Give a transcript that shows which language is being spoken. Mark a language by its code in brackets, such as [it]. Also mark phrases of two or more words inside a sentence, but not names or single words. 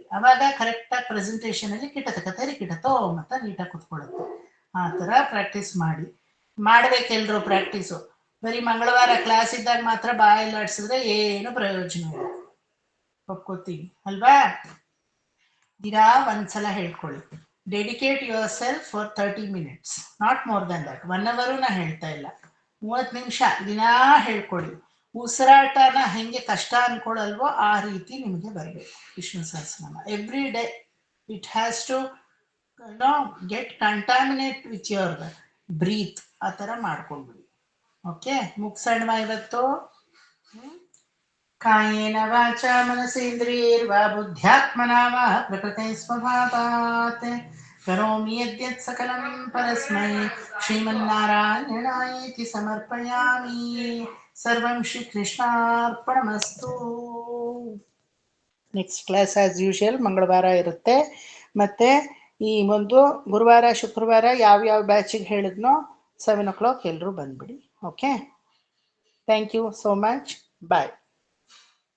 [kn] ಅವಾಗ ಕರೆಕ್ಟಾಗಿ ಪ್ರೆಸೆಂಟೇಷನ್ ಅಲ್ಲಿ ಕಿಟತಕ ತೆರಿ ತೊಂಬ ಅಂತ ನೀಟಾಗಿ ಕುತ್ಕೊಳ್ಳುತ್ತೆ. ಆ ಥರ ಪ್ರಾಕ್ಟೀಸ್ ಮಾಡ್ಬೇಕೆಲ್ರು ಪ್ರಾಕ್ಟೀಸು. ಬರೀ ಮಂಗಳವಾರ ಕ್ಲಾಸ್ ಇದ್ದಾಗ ಮಾತ್ರ ಬಾಯಲ್ಲಿ ಆಡಿಸಿದ್ರೆ ಏನು ಪ್ರಯೋಜನ ಇಲ್ಲ, ಒಪ್ಕೋತೀವಿ ಅಲ್ವಾ? ದಿನಾ ಒಂದ್ಸಲ ಹೇಳ್ಕೊಳ್ಳಿ. [en] Dedicate yourself for 30 minutes, not more than that. [kn] 1 hour ನಾ ಹೇಳ್ತಾ ಇಲ್ಲ, 30 ನಿಮಿಷ ದಿನಾ ಹೇಳ್ಕೊಳ್ಳಿ. ಉಸಿರಾಟನ ಹೆಂಗೆ ಕಷ್ಟ ಅನ್ಕೊಳ್ಳಲ್ವೋ ಆ ರೀತಿ ನಿಮಗೆ ಬರಬೇಕು ವಿಷ್ಣು ಸಹಸ್ರನಾಮ. [en] Every day it has to get contaminate with your breath. [kn] ಆ ಥರ ಮಾಡ್ಕೊಂಡ್ಬಿಡಿ. ಓಕೆ, ಮುಗ್ಸಣ್ವಾ ಇವತ್ತು? [sa] ಕಾಯೇನ ವಾಚ ಮನಸೇಂದ್ರಿಯೈರ್ವಾ ಬುದ್ಧ್ಯಾತ್ಮನಾ ವಾ ಪ್ರಕೃತೇ ಸ್ವಭಾವಾತ್ ಕರೋಮಿ ಯದ್ಯತ್ ಸಕಲಂ ಪರಸ್ಮೈ ಶ್ರೀಮನ್ನಾರಾಯಣಾಯೇತಿ ಸಮರ್ಪಯಾಮಿ. ಸರ್ವಂ ಶ್ರೀಕೃಷ್ಣಾರ್ಪಣಮಸ್ತು. [en] next class as usual [kn] ಮಂಗಳವಾರ ಇರುತ್ತೆ. ಮತ್ತೆ ಈ ಒಂದು ಗುರುವಾರ ಶುಕ್ರವಾರ ಯಾವ್ಯಾವ ಬ್ಯಾಚಿಗೆ ಹೇಳಿದ್ನೋ 7 o'clock ಎಲ್ಲರೂ ಬಂದ್ಬಿಡಿ. [en] Okay, thank you so much. Bye.